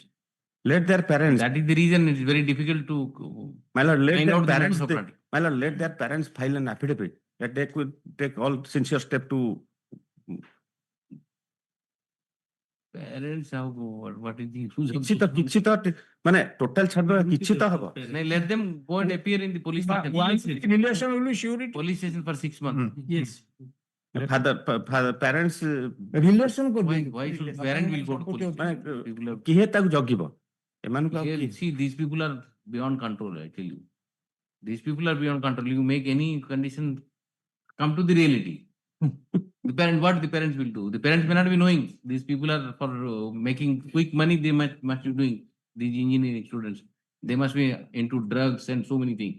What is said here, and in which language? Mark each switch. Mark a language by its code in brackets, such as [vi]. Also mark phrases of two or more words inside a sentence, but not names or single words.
[en] Let their parents. That is the reason it is very difficult to My lord, let find their out the parents. modus operandi. My lord, let their parents file an affidavit that they could take all sincere step to. Parents have what is the use of [or] କିଛି ତ ମାନେ total ଛାଡ କିଛି ତ ହବ. [en] Let them go and appear in the police station. Relation will be surety. Police station for 6 months. Yes. Parents Relation could be. Why should parent will go to police? People have [or] କିଏ ତାକୁ ଜଗିବ ଏମାନଙ୍କୁ ଆଉ [en] Here, [or] କିଏ? [en] see, these people are beyond control, I tell you. These people are beyond control. You make any condition, come to the reality. What the parents will do? The parents may not be knowing. These people are for making quick money, they must be doing. These engineering students, they must be into drugs and so many things.